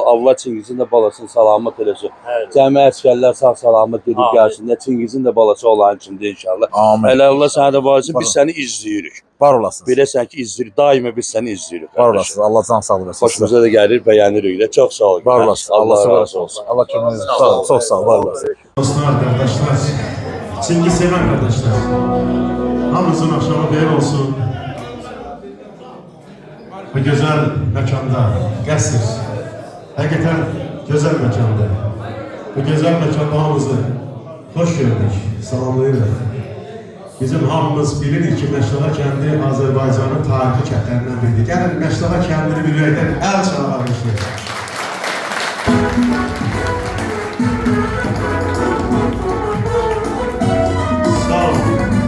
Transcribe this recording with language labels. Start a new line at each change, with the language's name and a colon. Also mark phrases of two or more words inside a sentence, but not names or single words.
Azerbaijani: Allah Çingizin də balasını salamat eləsin. Cəmi əsgərlər sağ-salamat gedib gəlsinlər. Çingizin də balası olan kimdir inşallah. Amin. Elə Allah sənə də var olsun. Biz səni izləyirik. Var olasınız. Biləsən ki, izləyirik. Daima biz səni izləyirik. Var olasınız. Allah can sağlığı versin. Xoşumuza da gəlir, bəyənirik də. Çox sağ ol. Var olasınız. Allah razı olsun. Allah köməyiniz. Sağ ol. Çox sağ ol. Var olasınız. Dostlar,
Turkish: arkadaşlar, Çingiz seven kardeşler, hamımızın akşamı
Azerbaijani: xeyir olsun.
Turkish: Bu güzel mekanda, qəsr, Hakikaten güzel mekandı. Bu güzel mekanda hamımızı hoş gördük,
Azerbaijani: salamlayırıq. Bizim hamımız bilir ki, Məşdağa kəndi Azərbaycanın tarixi kəndlərindən biridir. Gəlin, Məşdağa kəndini bilməkdən əl çalarmışdır. Sağ olun.